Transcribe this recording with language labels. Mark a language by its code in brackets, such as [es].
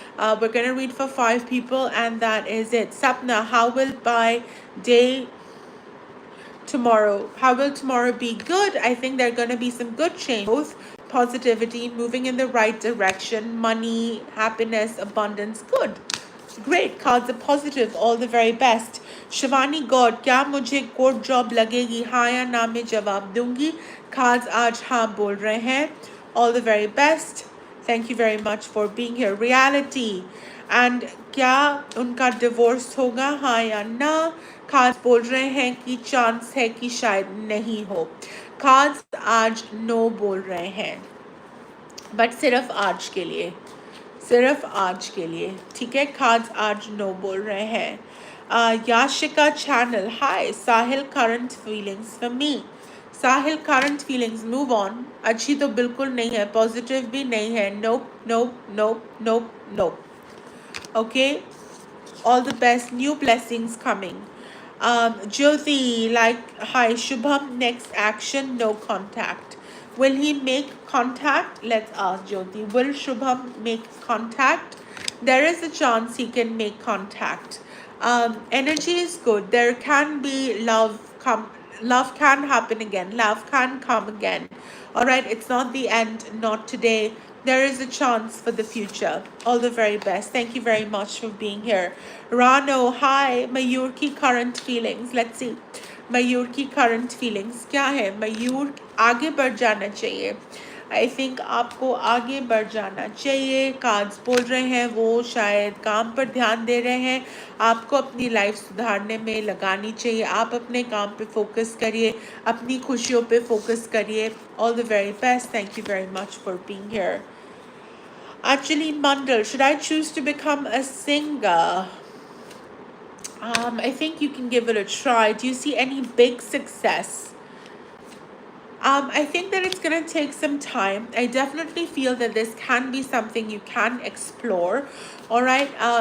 [en] We're going to read for 5 people, and that is it. Sapna, how will by day tomorrow, how will tomorrow be? Good. I think there are going to be some good change, both positivity, moving in the right direction, money, happiness, abundance. Good. Great. Cards are positive. All the very best. [hi] Shivani God, क्या मुझे court job लगेगी? हाँ या ना में जवाब दूंगी. Cards आज हाँ बोल रहे हैं. [en] All the very best. Thank you very much for being here. Reality. And [hi] क्या उनका divorce होगा? हाँ या ना? Cards बोल रहे हैं कि chance है कि शायद नहीं हो. Cards आज no बोल रहे हैं. [en] But [hi] सिर्फ आज के लिए. सिर्फ आज के लिए. ठीक है. Cards आज no बोल रहे हैं. [en] Yashika channel. Hi. Sahil, current feelings for me. Sahil, current feelings. Move on. [hi] अच्छी तो बिल्कुल नहीं है. Positive भी नहीं है. [en] Nope, nope, nope, nope, nope. Okay. All the best. New blessings coming. Jyoti, like, hi. Shubham, next action, no contact. Will he make contact? Let's ask Jyoti. Will Shubham make contact? There is a chance he can make contact. Energy is good. There can be love come. Love can happen again. Love can come again. All right. It's not the end. Not today. There is a chance for the future. All the very best. Thank you very much for being here. Rano, hi. Mayur ki current feelings. Let's see. [hi] मयूर की current feelings क्या है? मयूर आगे बढ़ जाना चाहिए. [en] I think [hi] आपको आगे बढ़ जाना चाहिए. कार्ड्स बोल रहे हैं वो शायद काम पर ध्यान दे रहे हैं. आपको अपनी लाइफ सुधारने में लगानी चाहिए. आप अपने काम पे फोकस करिए. अपनी खुशियों पे फोकस करिए. [en] All the very best. Thank you very much for being here. Actually, Mandal, should I choose to become a singer? I think you can give it a try. Do you see any big success? I think that it's going to take some time. I definitely feel that this can be something you can explore. All right.